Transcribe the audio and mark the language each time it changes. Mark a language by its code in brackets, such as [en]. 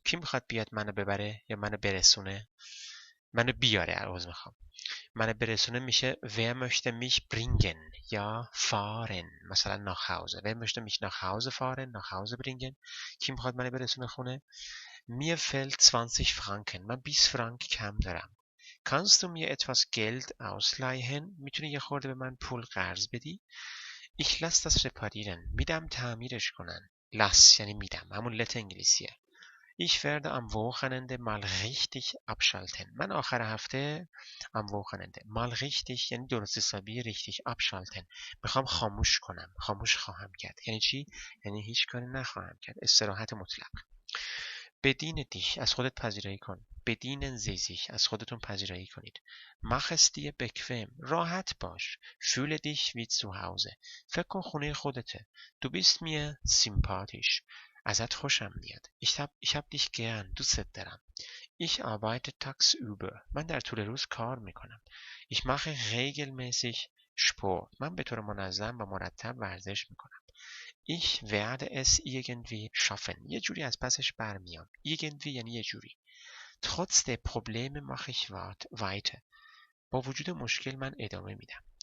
[fa] کی میخواد بیاد منو ببره یا منو برسونه؟ منو بیاره، عوض میخوام. منو برسونه میشه [de] wer möchte mich bringen [fa] یا fahren. مثلا [de] nach Hause. Wer möchte mich nach Hause fahren? nach Hause bringen. [fa] کی میخواد منو برسونه خونه؟ [de] Mir fehlt 20 Franken. [fa] من 20 فرانک کم دارم. [de] Kannst du mir etwas Geld ausleihen? [fa] میتونی یه خورده به من پول قرض بدی؟ [de] Ich lass das reparieren. [fa] میدم تعمیرش کنن. lass یعنی میدم. همون لت انگلیسیه. [de] Ich werde am Wochenende mal richtig abschalten. [fa] من آخر هفته [de] am Wochenende mal richtig [fa] یعنی درست حسابی [de] richtig abschalten. [fa] میخوام خاموش کنم. خاموش خواهم کرد. یعنی چی؟ یعنی هیچ کاری نخواهم کرد. استراحت مطلق. بدین dich از خودت پذیرایی کن. بدین [de] Sie sich [fa] از خودتون پذیرایی کنید. [de] Mach es dir bequem [fa] راحت باش. [de] Fühle dich wie zu Hause [fa] فکر کن خونه خودته. [de] Du bist mir sympathisch [fa] ازت خوشم میاد. [de] Ich hab dich gern [fa] دوستت دارم. [de] Ich arbeite tagsüber [fa] من در طول روز کار میکنم. [de] Ich mache regelmäßig Sport [fa] من به طور منظم و مرتب ورزش میکنم. [de] Ich werde es irgendwie schaffen. [fa] یه جوری از پسش برمیام. Irgendwie یعنی یه جوری. [de] Trotz der Probleme mache ich weiter. [fa] با وجود مشکل من ادامه میدم.